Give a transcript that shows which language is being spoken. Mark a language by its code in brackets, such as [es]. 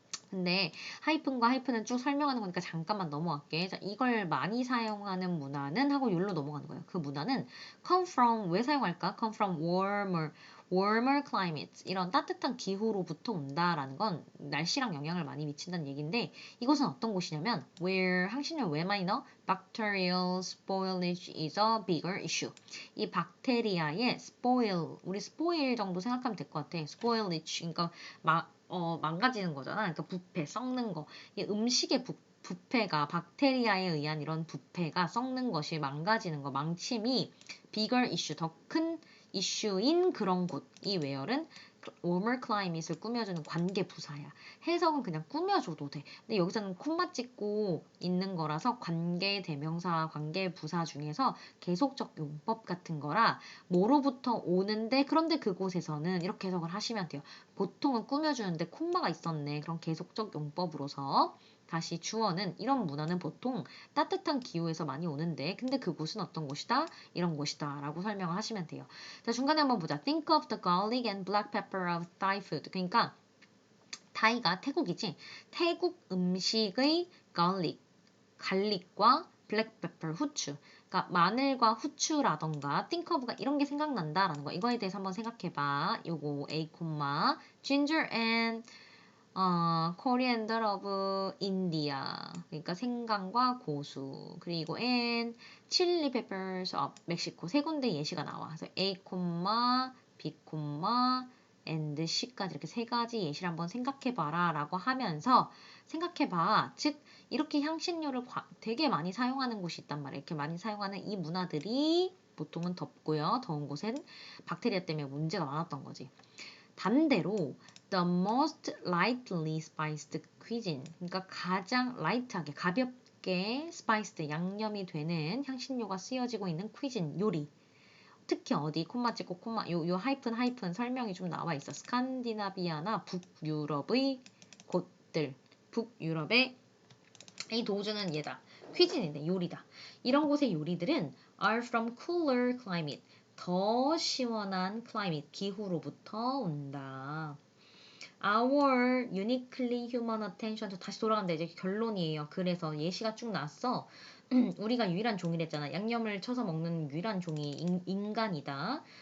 [ko] 근데 하이픈과 하이픈은 쭉 설명하는 거니까 잠깐만 넘어갈게. 자, 이걸 많이 사용하는 문화는 하고 여기로 넘어가는 거예요. 그 문화는 [en] come from, [ko] 왜 사용할까? [en] come from warmer climates. [ko] 이런 따뜻한 기후로부터 온다라는 건 날씨랑 영향을 많이 미친다는 얘기인데 이곳은 어떤 곳이냐면 where 향신료 왜 많이 넣어? [en] Bacterial spoilage is a bigger issue. [ko] 이 박테리아의 spoil, 우리 spoil 정도 생각하면 될 것 같아. spoilage, 그러니까 망가지는 거잖아. 그러니까 부패, 썩는 거. 이 음식의 부패가 박테리아에 의한 이런 부패가 썩는 것이 망가지는 거, 망침이 [en] bigger issue, [ko] 더 큰 이슈인 그런 곳. 이 where은 warmer climate을 꾸며주는 관계 부사야. 해석은 그냥 꾸며줘도 돼. 근데 여기서는 콤마 찍고 있는 거라서 관계 대명사, 관계 부사 중에서 계속적 용법 같은 거라 뭐로부터 오는데 그런데 그곳에서는 이렇게 해석을 하시면 돼요. 보통은 꾸며주는데 콤마가 있었네. 그럼 계속적 용법으로서 다시 주어는 이런 문화는 보통 따뜻한 기후에서 많이 오는데 근데 그곳은 어떤 곳이다? 이런 곳이다 라고 설명을 하시면 돼요. 자, 중간에 한번 보자. [en] Think of the garlic and black pepper of Thai food. [ko] 그러니까 타이가 태국이지. 태국 음식의 garlic, 갈릭과 black pepper, 후추. 그러니까 마늘과 후추라던가 think of가 이런 게 생각난다라는 거. 이거에 대해서 한번 생각해봐. [en] 요거 A, ginger and coriander of India. [ko] 그러니까 생강과 고수. 그리고 [en] and chili peppers of Mexico. [ko] 세 군데 예시가 나와. 그래서 A, B, and C까지 이렇게 세 가지 예시를 한번 생각해봐라 라고 하면서 생각해봐. 즉 이렇게 향신료를 되게 많이 사용하는 곳이 있단 말이에요. 이렇게 많이 사용하는 이 문화들이 보통은 덥고요. 더운 곳엔 박테리아 때문에 문제가 많았던 거지. 반대로 [en] the most lightly spiced cuisine, [ko] 그러니까 가장 light하게 가볍게 spiced 양념이 되는 향신료가 쓰여지고 있는 cuisine 요리. 특히 어디 콤마 찍고 콤마 요 하이픈 설명이 좀 나와 있어. 스칸디나비아나 북유럽의 곳들, 북유럽의 이 도주는 얘다. 퀴즈인데 요리다. 이런 곳의 요리들은 [en] are from cooler climate. [ko] 더 시원한 climate, 기후로부터 온다. [en] Our uniquely human attention. [ko] 다시 돌아간다. 이제 결론이에요. 그래서 예시가 쭉 나왔어. 우리가 유일한 종이랬잖아. 양념을 쳐서 먹는 유일한 종이 인간이다.